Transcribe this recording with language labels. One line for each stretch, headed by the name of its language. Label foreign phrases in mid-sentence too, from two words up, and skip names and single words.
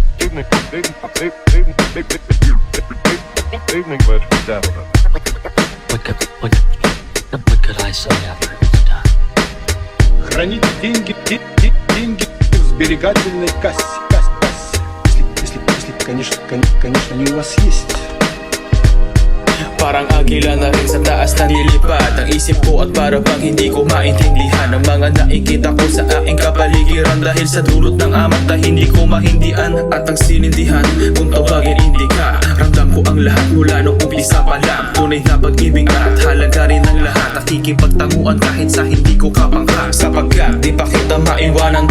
English: Evening with Dabbler. What could I say after it was done?
Russian: Хранить деньги в сберегательной кассе. Если, конечно, они у вас есть.
Filipino: Parang agila na rin sa taas na nilipad ang isip ko at para bang hindi ko maintindihan ang mga nakikita ko sa aking kapaligiran dahil sa dulot ng amat na hindi ko mahindian at ang sinindihan kung tawagin hindi ka. Ramdam ko ang lahat mula nung umpisa pa lang, tunay na pag-ibig at halaga rin ng lahat, nakikipagtanguan kahit sa hindi ko kapangha sapagkat di pa kita maiwanan.